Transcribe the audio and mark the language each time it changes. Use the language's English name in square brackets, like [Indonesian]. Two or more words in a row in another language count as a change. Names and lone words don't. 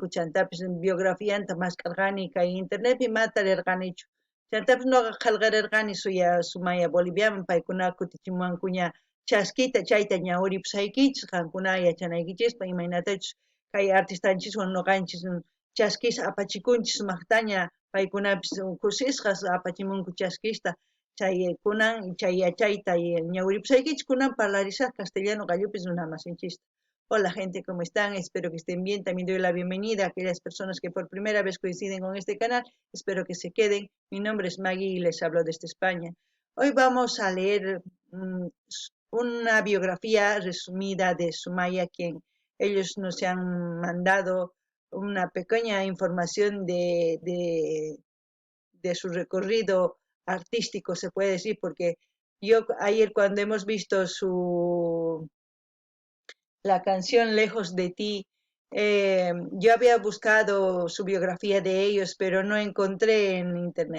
[Quechua] chantapis biografianta maskarqani kay internetpi mata rirqanichu chantapis noqa qillqarirqani Sumaya Boliviaman paykuna kutichimunkuña chaskita chayta ñawiripusaykichis qankuna yachanaykichispa imaynatachus kay artistanchiswan noqanchis chaskisqa apachikunchis sumaqtaña paykunapis kusisqa apachimunku chaskista chay kunan chay yachayta ñawiripusaykichis kunan parlarisaq castellano qallupis runa masinchista. [Spanish] Hola gente, ¿cómo están? Espero que estén bien. También doy la bienvenida a aquellas personas que por primera vez coinciden con este canal. Espero que se queden. Mi nombre es Maggie y les hablo desde España. Hoy vamos a leer una biografía resumida de Sumaya, quien ellos nos han mandado una pequeña información de su recorrido artístico, se puede decir, porque yo ayer cuando hemos visto la canción Lejos de ti, yo había buscado su biografía de ellos, pero no encontré en internet.